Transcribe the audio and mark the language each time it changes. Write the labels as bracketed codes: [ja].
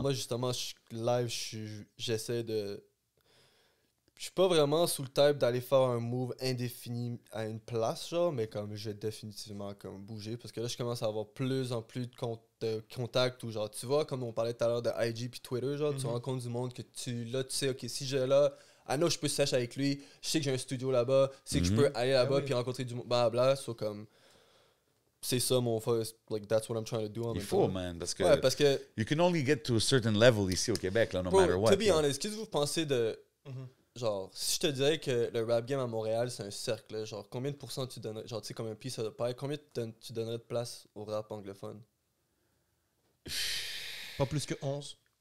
[fr] moi, justement, j'essaie de. Je suis pas vraiment sous le type d'aller faire un move indéfini à une place, genre, mais comme je vais définitivement comme bouger parce que là, je commence à avoir plus en plus de contacts ou genre, tu vois, comme on parlait tout à l'heure de IG puis Twitter, genre, tu rencontres du monde que tu sais, ok, si j'ai là, je peux sèche avec lui, je sais que j'ai un studio là-bas, je sais que je peux aller là-bas puis rencontrer du monde, blablabla, comme. C'est ça mon [en] first, like, that's what I'm trying to do. [fr] Il faut, man, parce que, ouais, parce que [en] you can only get to a certain level [fr] ici au Québec, là, [en] no matter what. [fr] To be honest, qu'est-ce que vous pensez de. Genre, si je te dirais que le rap game à Montréal, c'est un cercle, là, genre, combien de pourcents tu donnerais, genre, tu sais, comme un [en] piece of the pie, [fr] combien tu donnerais de place au rap anglophone? Pas plus que 11.